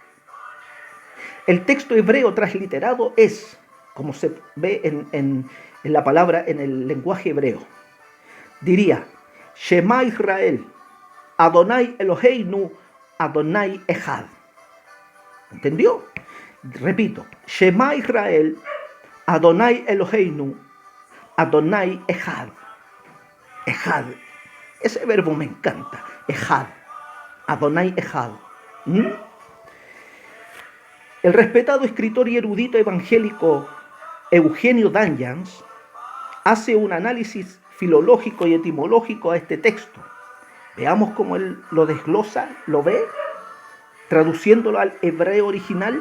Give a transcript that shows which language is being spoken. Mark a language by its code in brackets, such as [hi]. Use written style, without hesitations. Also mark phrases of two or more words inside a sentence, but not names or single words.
[es] El texto hebreo transliterado es, como se ve en la palabra, en el lenguaje hebreo, diría, [he] שמע ישראל, אדני אלהינו, אדני אחד. [es] ¿Entendió? Repito, [he] שמע ישראל, אדני אלהינו, אדני אחד. [es] Echad. Ese verbo me encanta. Echad. [he] אדני אחד. [es] El respetado escritor y erudito evangélico Eugenio Danyans hace un análisis filológico y etimológico a este texto. Veamos cómo él lo desglosa, lo ve, traduciéndolo al hebreo original.